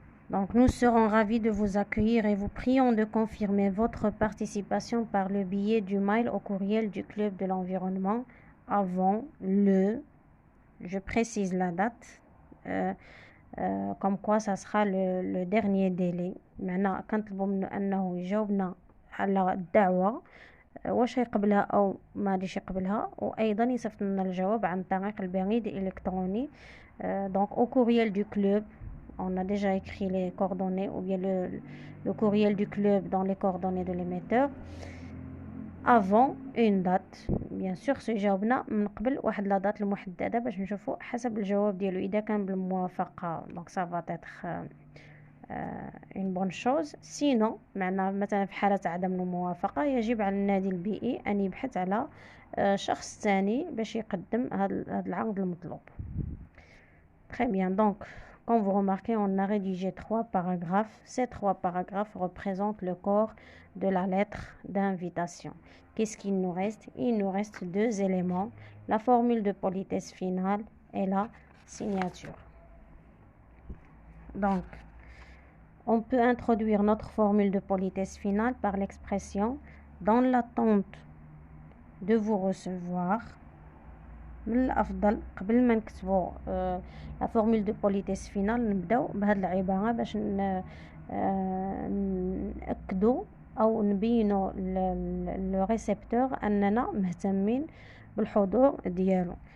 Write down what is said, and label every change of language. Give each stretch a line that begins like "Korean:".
French: Donc nous serons ravis de vous accueillir et vous prions de confirmer votre participation par le biais du mail au courriel du club de l'environnement avant le, je précise la date, comme quoi ça sera le dernier délai.
Arabic: معنى كنطلبوا منه انه يجاوبنا على الدعوه واش يقبلها او ما غاديش يقبلها، وايضا يصيفط لنا الجواب عن طريق البريد الالكتروني.
French: Donc au courriel du club, on a déjà écrit les coordonnées, ou bien le courriel du club dans les coordonnées de l'émetteur. avant une date.
Arabic: bien sûr سو جاوبنا من قبل واحد لا دات المحدده باش نشوفوا حسب الجواب ديالو اذا كان بالموافقه دونك
French: ça va être une bonne chose.
Arabic: sinon معنا مثلا في حالة عدم الموافقة يجب على النادي البيئي أن يبحث على شخص ثاني باش يقدم هذا العقد المطلوب.
French: Très bien, donc comme vous remarquez on a rédigé 3 paragraphes. Ces 3 paragraphes représentent le corps de la lettre d'invitation. Qu'est-ce qu'il nous reste? Il nous reste 2 éléments, la formule de politesse finale et la signature. Donc on peut introduire notre formule de politesse finale par l'expression dans l'attente de vous recevoir.
Arabic: من الافضل قبل ما نكتبوا
French: لا فورمول دو بوليتيس فينال
Arabic: نبداو بهاد العباره باش ناكدوا او نبينوا لو ريسبتور اننا مهتمين بالحضور ديالو.